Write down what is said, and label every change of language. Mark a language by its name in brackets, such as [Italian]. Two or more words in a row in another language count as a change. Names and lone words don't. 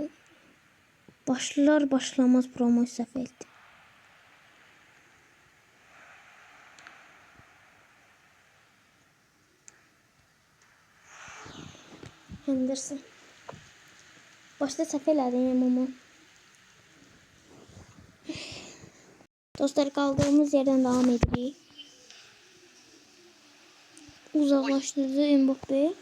[Azerbaijani] Başlar başlamaz promo səhv etdi. Henderson. Başta səhv elədim ama. [Turkish] Dostlar, kaldığımız yerden devam edirik. Uzaklaştırdı Mbappe.